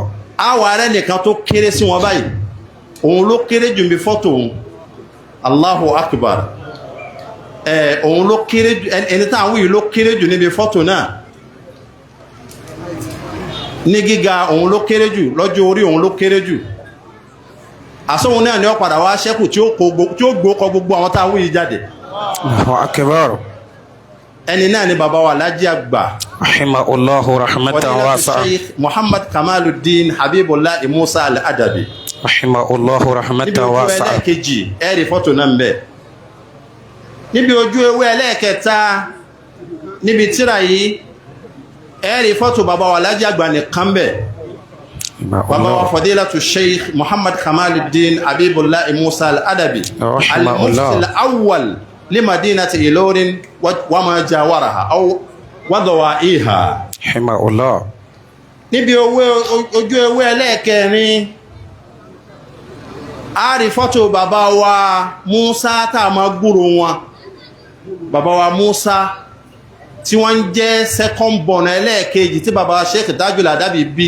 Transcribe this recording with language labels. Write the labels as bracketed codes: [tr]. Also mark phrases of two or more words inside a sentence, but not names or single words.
[yo] àwọ̀ rẹ̀ nìkan tó kéré sí wọn báyìí òun ló kéré jù bí fọ́tò òun [ar] الله أكبر [yo] òun ló kéré jù ẹni táwọn yìí ló kéré jù níbi fọ́tò náà ní gíga òun ló kéré jù lọ́jọ́ orí òun ló kéré jù àsóhun náà ni ó padà wá ṣẹ́kù tí ó gbókọ gbogbo àwọn tá a wí jáde. [ar] الله أكبر. [yo] ẹni náà ni bàbá wa Alhaji àgbà [ar] رحمه الله رحمة واسعة. Sheikh Muhammad Kamaluddin Habibullahi Musa al-Adabi رحمه الله رحمة [yo] níbi ojú [ar] wasi'a. [yo] ẹlẹ́ẹ̀kejì ẹ̀rí fọ́tò náà ń bẹ. níbi ojú ewé ẹlẹ́ẹ̀kẹta níbi tírà yìí ẹ̀rí fọ́tò bàbá wa Alhaji àgbà nìkan bẹ. bàbá wa [ar] فضيلة الشيخ محمد كمال الدين حبيب الله موسى الأدبي المفتي الأول لمدينة إلورن وما جاورها أو وضواحيها. rahimahullah. [yo] níbi ojú ewé ẹlẹ́ẹ̀kẹrin a rí fọ́tò bàbá wa Musa tá a máa gbúrò wọn. bàbá wa Musa tí wọ́n ń jẹ́ [en] second born [yo] ẹlẹ́ẹ̀kejì tí bàbá wa Sheikh Tajul-Adab bí.